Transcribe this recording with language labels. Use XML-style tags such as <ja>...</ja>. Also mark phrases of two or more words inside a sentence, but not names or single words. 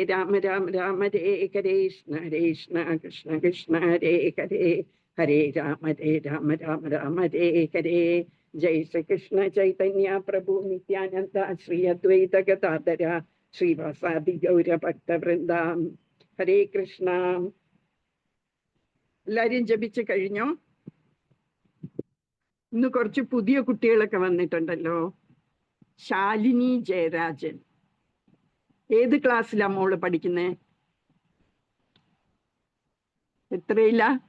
<sa>राम हरे कृष्ण कृष्ण कृष्ण हरे हरे हरे राम राम हरे हरे जय श्री कृष्ण चैतन्य प्रभु नित्यानन्द श्री अद्वैत गदाधर श्रीवासादि गौर भक्त वृन्दम् हरे कृष्ण.</sa> <ml>എല്ലാരും ജപിച്ചു കഴിഞ്ഞോ? ഇന്ന് കുറച്ച് പുതിയ കുട്ടികളൊക്കെ വന്നിട്ടുണ്ടല്ലോ. ശാലിനി ജയരാജൻ, ഏത് ക്ലാസ്സിലാ മോള് പഠിക്കുന്നേ? എത്രയില്ല?</ml>